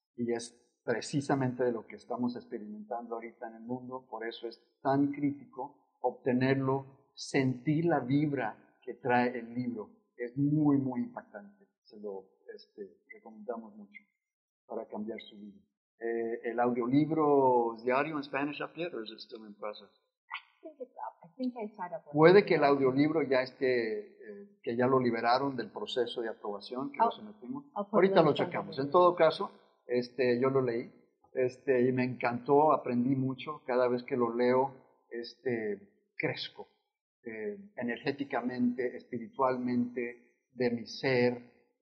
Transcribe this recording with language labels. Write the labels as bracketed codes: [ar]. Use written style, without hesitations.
[es] Y es precisamente de lo que estamos experimentando ahorita en el mundo, por eso es tan crítico obtenerlo, sentir la vibra que trae el libro. Es muy, muy impactante. Se lo recomendamos mucho para cambiar su vida. [en] El audiolibro diario en Spanish up yet, or is it still in process? I think I signed up. [es] Puede que el audiolibro ya esté, que ya lo liberaron del proceso de aprobación que lo sometimos. Ahorita lo checamos. En todo caso, yo lo leí, y me encantó, aprendí mucho. Cada vez que lo leo, crezco energéticamente, espiritualmente, de mi ser.